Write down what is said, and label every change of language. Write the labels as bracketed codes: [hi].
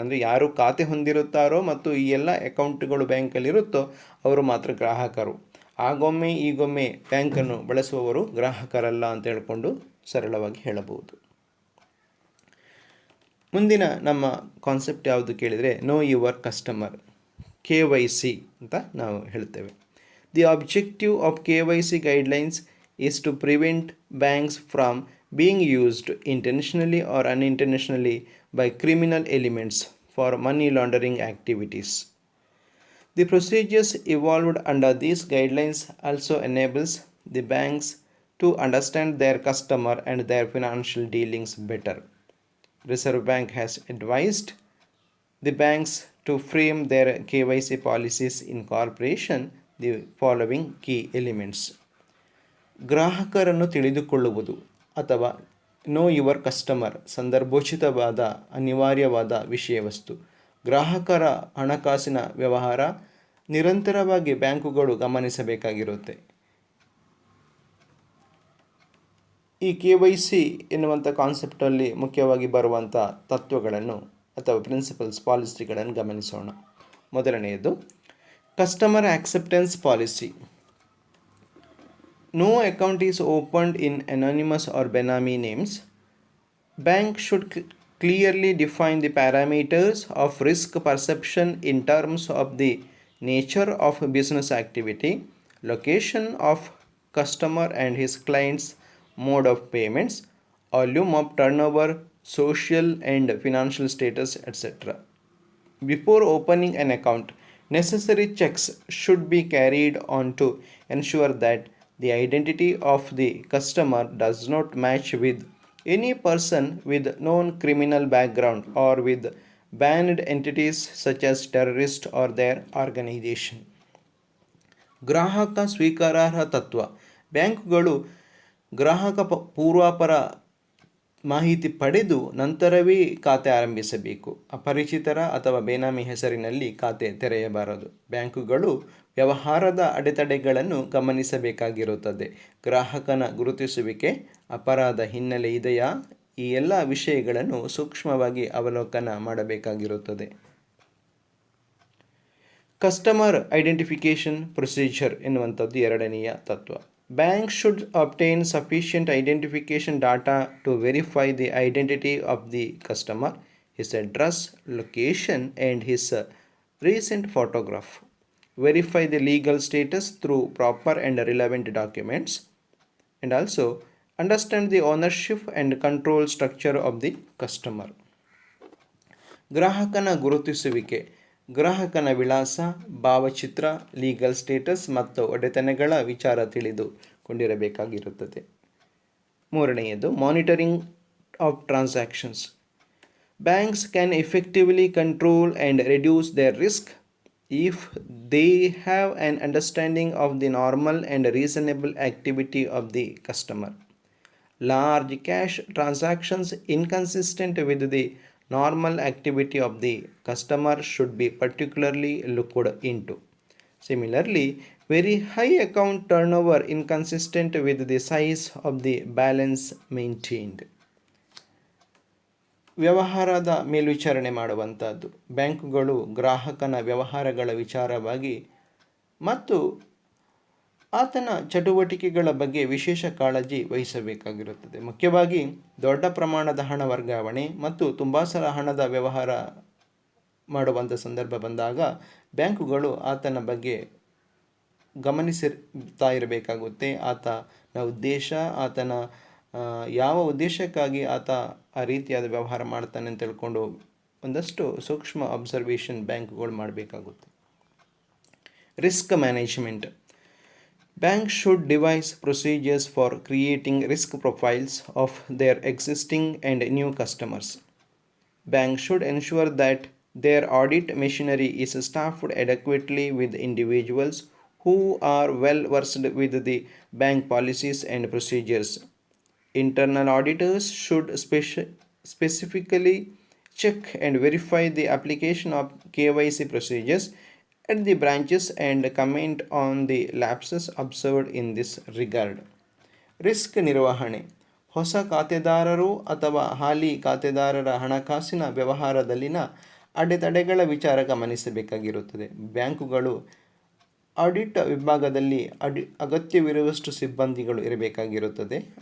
[kn] ಅಂದರೆ ಯಾರು ಖಾತೆ ಹೊಂದಿರುತ್ತಾರೋ ಮತ್ತು ಈ ಎಲ್ಲ ಅಕೌಂಟ್ಗಳು ಬ್ಯಾಂಕಲ್ಲಿರುತ್ತೋ ಅವರು ಮಾತ್ರ ಗ್ರಾಹಕರು. ಆಗೊಮ್ಮೆ ಈಗೊಮ್ಮೆ ಬ್ಯಾಂಕನ್ನು ಬಳಸುವವರು ಗ್ರಾಹಕರಲ್ಲ ಅಂತ ಹೇಳ್ಕೊಂಡು ಸರಳವಾಗಿ ಹೇಳಬಹುದು. ಮುಂದಿನ ನಮ್ಮ ಕಾನ್ಸೆಪ್ಟ್ ಯಾವುದು ಕೇಳಿದರೆ, [en] know your customer, [kn] KYC ಅಂತ ನಾವು ಹೇಳ್ತೇವೆ. [en] The objective of KYC guidelines is to prevent banks from being used intentionally or unintentionally by criminal elements for money laundering activities. The procedures evolved under these guidelines also enables the banks to understand their customer and their financial dealings better. Reserve Bank has advised the banks to frame their KYC policies in corporation the following key elements. [kn] ಗ್ರಾಹಕರನ್ನು ತಿಳಿದುಕೊಳ್ಳುವುದು ಅಥವಾ [en] know your customer [kn] ಸಂದರ್ಭೋಚಿತವಾದ ಅನಿವಾರ್ಯವಾದ ವಿಷಯವಸ್ತು. ಗ್ರಾಹಕರ ಹಣಕಾಸಿನ ವ್ಯವಹಾರ ನಿರಂತರವಾಗಿ ಬ್ಯಾಂಕುಗಳು ಗಮನಿಸಬೇಕಾಗಿರುತ್ತೆ. ಈ KYC ಎನ್ನುವಂಥ ಕಾನ್ಸೆಪ್ಟಲ್ಲಿ ಮುಖ್ಯವಾಗಿ ಬರುವಂಥ ತತ್ವಗಳನ್ನು ಅಥವಾ ಪ್ರಿನ್ಸಿಪಲ್ಸ್, ಪಾಲಿಸಿಗಳನ್ನು ಗಮನಿಸೋಣ. ಮೊದಲನೆಯದು customer acceptance policy. [en] No account is opened in anonymous or benami names. Bank should clearly define the parameters of risk perception in terms of the nature of business activity, location of customer and his client's mode of payments, volume of turnover, social and financial status, etc. Before opening an account, necessary checks should be carried on to ensure that the identity of the customer does not match with any person with known criminal background or with banned entities such as terrorists or their organization. [kn] ಗ್ರಾಹಕ ಸ್ವೀಕಾರಾರ್ಹ ತತ್ವ. ಬ್ಯಾಂಕುಗಳು ಗ್ರಾಹಕ ಪೂರ್ವಾಪರ ಮಾಹಿತಿ ಪಡೆದು ನಂತರವೇ ಖಾತೆ ಆರಂಭಿಸಬೇಕು. ಅಪರಿಚಿತರ ಅಥವಾ ಬೇನಾಮಿ ಹೆಸರಿನಲ್ಲಿ ಖಾತೆ ತೆರೆಯಬಾರದು. ಬ್ಯಾಂಕುಗಳು ವ್ಯವಹಾರದ ಅಡೆತಡೆಗಳನ್ನು ಗಮನಿಸಬೇಕಾಗಿರುತ್ತದೆ. ಗ್ರಾಹಕನ ಗುರುತಿಸುವಿಕೆ, ಅಪರಾಧ ಹಿನ್ನೆಲೆ ಇದೆಯಾ, ಈ ಎಲ್ಲ ವಿಷಯಗಳನ್ನು ಸೂಕ್ಷ್ಮವಾಗಿ ಅವಲೋಕನ ಮಾಡಬೇಕಾಗಿರುತ್ತದೆ. ಕಸ್ಟಮರ್ ಐಡೆಂಟಿಫಿಕೇಷನ್ ಪ್ರೊಸೀಜರ್ ಎನ್ನುವಂಥದ್ದು ಎರಡನೆಯ ತತ್ವ. [en] Banks should obtain sufficient identification data to verify the identity of the customer, his address, location, and his recent photograph. Verify the legal status through proper and relevant documents, and also understand the ownership and control structure of the customer. [kn] ಗ್ರಾಹಕನ ಗುರುತಿಸುವಿಕೆ. ಗ್ರಾಹಕನ ವಿಳಾಸ, ಭಾವಚಿತ್ರ, legal status ಮತ್ತು ಒಡೆತನಗಳ ವಿಚಾರ ತಿಳಿದುಕೊಂಡಿರಬೇಕಾಗಿರುತ್ತದೆ. ಮೂರನೆಯದು [en] Monitoring of transactions. Banks can effectively control and reduce their risk if they have an understanding of the normal and reasonable activity of the customer. Large cash transactions inconsistent with the normal activity of the customer should be particularly looked into. Similarly, very high account turnover inconsistent with the size of the balance maintained. [kn] ವ್ಯವಹಾರದ ಮೇಲ್ವಿಚಾರಣೆ ಮಾಡುವಂಥದ್ದು. ಬ್ಯಾಂಕುಗಳು ಗ್ರಾಹಕನ ವ್ಯವಹಾರಗಳ ವಿಚಾರವಾಗಿ ಮತ್ತು ಆತನ ಚಟುವಟಿಕೆಗಳ ಬಗ್ಗೆ ವಿಶೇಷ ಕಾಳಜಿ ವಹಿಸಬೇಕಾಗಿರುತ್ತದೆ. ಮುಖ್ಯವಾಗಿ ದೊಡ್ಡ ಪ್ರಮಾಣದ ಹಣ ವರ್ಗಾವಣೆ ಮತ್ತು ತುಂಬ ಸಲ ಹಣದ ವ್ಯವಹಾರ ಮಾಡುವಂಥ ಸಂದರ್ಭ ಬಂದಾಗ ಬ್ಯಾಂಕುಗಳು ಆತನ ಬಗ್ಗೆ ಗಮನಿಸುತ್ತಾ ಇರಬೇಕಾಗುತ್ತೆ. ಆತನ ಉದ್ದೇಶ, ಆತನ ಯಾವ ಉದ್ದೇಶಕ್ಕಾಗಿ ಆತ ಆ ರೀತಿಯಾದ ವ್ಯವಹಾರ ಮಾಡ್ತಾನೆ ಅಂತ ತಿಳ್ಕೊಂಡು ಒಂದಷ್ಟು ಸೂಕ್ಷ್ಮ ಅಬ್ಸರ್ವೇಷನ್ ಬ್ಯಾಂಕುಗಳು ಮಾಡಬೇಕಾಗುತ್ತೆ. [en] Risk management. Banks should devise procedures for creating risk profiles of their existing and new customers. Banks should ensure that their audit machinery is staffed adequately with individuals who are well versed with the bank policies and procedures. Internal auditors should specifically check and verify the application of KYC procedures at the branches and comment on the lapses observed in this regard. [kn] Risk ನಿರ್ವಹಣೆ. ಹೊಸ ಖಾತೆದಾರರು ಅಥವಾ ಹಾಲಿ ಖಾತೆದಾರರ ಹಣಕಾಸಿನ ವ್ಯವಹಾರದಲ್ಲಿನ ಅಡೆತಡೆಗಳ ವಿಚಾರ ಗಮನಿಸಬೇಕಾಗಿರುತ್ತದೆ. ಬ್ಯಾಂಕುಗಳು audit ವಿಭಾಗದಲ್ಲಿ ಅಗತ್ಯವಿರುವಷ್ಟು ಸಿಬ್ಬಂದಿಗಳು ಇರಬೇಕಾಗಿರುತ್ತದೆ.